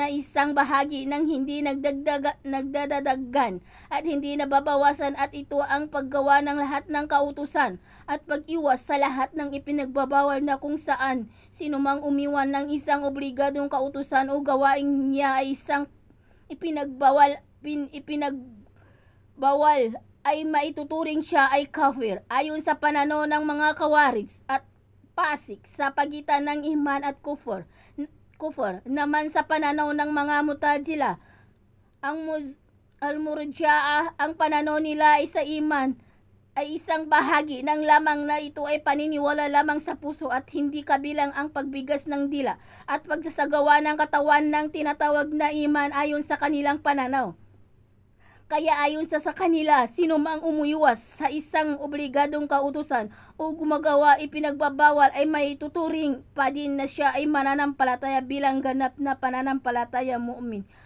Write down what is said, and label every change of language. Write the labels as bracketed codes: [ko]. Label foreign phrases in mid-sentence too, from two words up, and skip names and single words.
[tl] isang bahagi ng hindi nagdadagdagan at hindi nababawasan, at ito ang paggawa ng lahat ng kautusan at pag-iwas sa lahat ng ipinagbabawal, na kung saan sinumang umiwan ng isang obligadong kautusan o gawain niya ay isang ipinagbawal ay maituturing siya ay kafir, ayon sa pananaw ng mga Khawarij at Pasik. Sa pagitan ng iman at kufur naman sa pananaw ng mga Mu'tazila, al-Murji'ah, ang pananaw nila ay sa iman ay isang bahagi ng lamang na ito ay paniniwala lamang sa puso at hindi kabilang ang pagbigas ng dila at pagsasagawa ng katawan ng tinatawag na iman ayon sa kanilang pananaw. Kaya ayon sa kanila, sinumang umuiwas sa isang obligadong kautusan o gumagawa ipinagbabawal ay may tuturing pa din na siya ay mananampalataya bilang ganap na pananampalataya mu'min.